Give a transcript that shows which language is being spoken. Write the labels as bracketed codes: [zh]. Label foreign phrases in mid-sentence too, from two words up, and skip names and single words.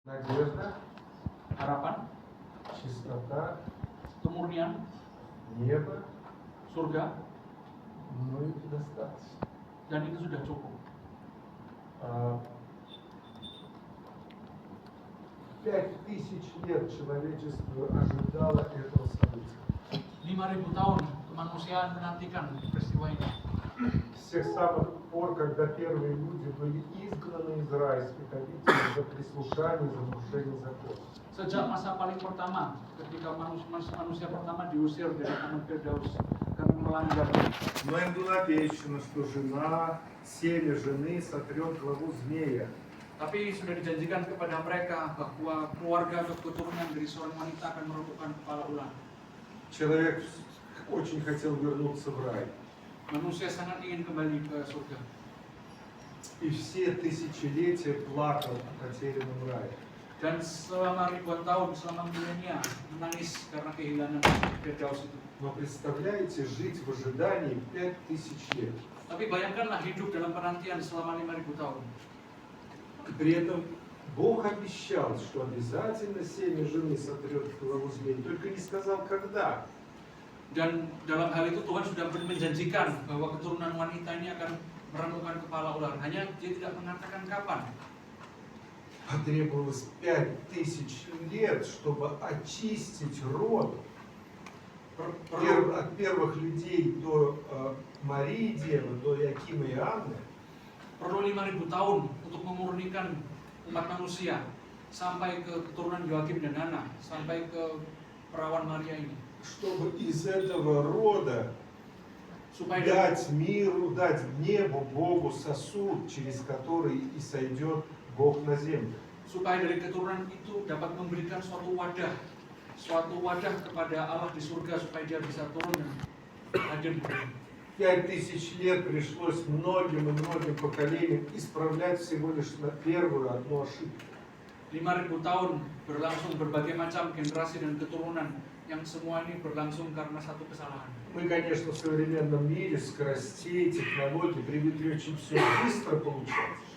[ru] Надежда, [id] harapan, [ru] чистота, [id] kemurnian, [ru] небо, [id] surga, [ru] ну и достаточно. [id] dan itu sudah cukup. [ru] 5000 лет человечество ожидало этого события. [id] 5.000 tahun kemanusiaan menantikan peristiwa ini. [ru] С тех самых пор, когда первые люди были изгнаны из райских обителей за прислушание, за нарушение закона. [id] Sejak masa paling pertama, ketika manusia pertama diusir dari Taman Firdaus karena melanggar. [ru] Но им было обещано, что семя жены сотрет главу змея. [id] Tapi sudah dijanjikan kepada mereka bahwa keluarga atau keturunan dari seorang wanita akan merobohkan kepala ular. [ru] Человек очень хотел вернуться в рай. [id] Manusia sangat ingin kembali ke surga. [ru] И все тысячелетия плакал о потерянном рае. [id] Dan selama ribuan tahun, selama milenia, menangis karena kehilangan Firdaus itu. [ru] Но представляете, жить в ожидании 5000 лет. [id] Tapi bayangkanlah hidup dalam penantian selama 5.000 tahun. [ru] И при этом Бог обещал, что обязательно семя жены сотрет главу змея, только не сказал, когда. [id] Dan dalam hal itu Tuhan sudah menjanjikan bahwa keturunan wanita ini akan meremukkan kepala ular. Hanya dia tidak mengatakan kapan. [ru] Потребовалось 5000 лет, чтобы очистить род от первых людей до Марии Девы, до Якима и Анны. [id] Perlu 5.000 tahun untuk memurnikan umat manusia sampai ke keturunan Yoakim dan Hana, sampai ke perawan Maria ini. [ru] Чтобы из этого рода [id] Supaya [ru] дать миру, дать небу, Богу сосуд, через который и сойдет Бог на землю. [id] supaya dari keturunan itu dapat memberikan suatu wadah kepada Allah di surga supaya dia bisa turun dan hadir di bumi. [ru] 5000 лет пришлось многим и многим поколениям исправлять всего лишь на первую одну ошибку. [id] 5.000 tahun berlangsung berbagai macam generasi dan keturunan yang semua ini berlangsung karena satu kesalahan. [ru] Мы, конечно, в современном мире скоростей, технологий привыкли очень все быстро получать.